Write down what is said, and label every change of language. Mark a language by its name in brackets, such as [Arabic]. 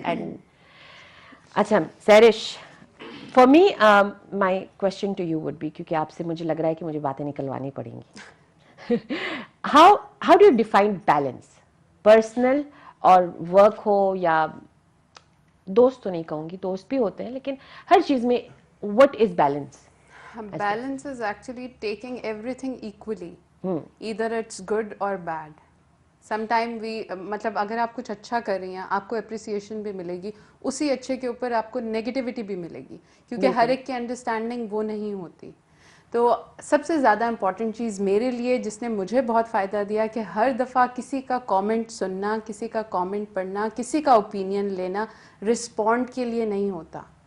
[Urdu] And اچھا سیرش, [English] for me my question to you would be, [Urdu] کیونکہ آپ سے مجھے لگ رہا ہے کہ مجھے باتیں نکلوانی پڑیں گی. [English] how do you define balance, [Urdu] personal اور ورک ہو یا دوست تو نہیں کہوں گی, دوست بھی ہوتے ہیں لیکن ہر چیز میں [English] what is balance? Balance is actually taking everything equally. Either it's good or bad. [Urdu] Sometime مطلب اگر آپ کچھ اچھا کر رہی ہیں آپ کو اپریسیشن بھی ملے گی, اسی اچھے کے اوپر آپ کو نیگیٹیوٹی بھی ملے گی, کیونکہ ہر ایک کی انڈرسٹینڈنگ وہ نہیں ہوتی. تو سب سے زیادہ امپورٹنٹ چیز میرے لیے جس نے مجھے بہت فائدہ دیا کہ ہر دفعہ کسی کا کامنٹ سننا, کسی کا کامنٹ پڑھنا, کسی کا اوپینین لینا رسپونڈ کے لیے نہیں ہوتا.